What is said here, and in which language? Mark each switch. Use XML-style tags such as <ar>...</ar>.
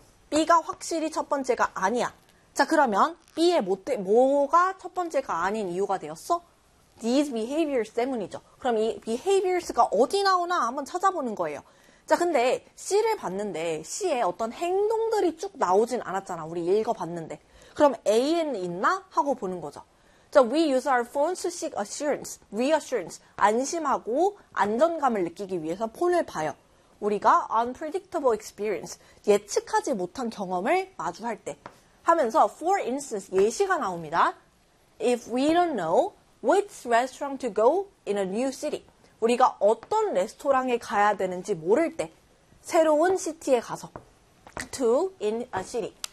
<ko>B가 확실히 첫 번째가 아니야. 자, 그러면 B의 뭐가 첫 번째가 아닌 이유가 되었어?</ko> <en>These behaviors</en> <ko>때문이죠. 그럼 이 behaviors가 어디 나오나 한번 찾아보는 거예요. 자, 근데 C를 봤는데 C에 어떤 행동들이 쭉 나오진 않았잖아. 우리 읽어봤는데. 그럼 A는 있나? 하고 보는 거죠.</ko> <en>자, we use our phones to seek assurance, reassurance.</en> <ko>안심하고 안정감을 느끼기 위해서 폰을 봐요. 우리가</ko> <en>unpredictable experience,</en> <ko>예측하지 못한 경험을 마주할 때 하면서</ko> <en>for instance</en> <ko>예시가 나옵니다.</ko> <en>If we don't know which restaurant to go in a new city,</en> <ko>우리가 어떤 레스토랑에 가야 되는지 모를 때 새로운 시티에 가서</ko> <en>to in a city.</en>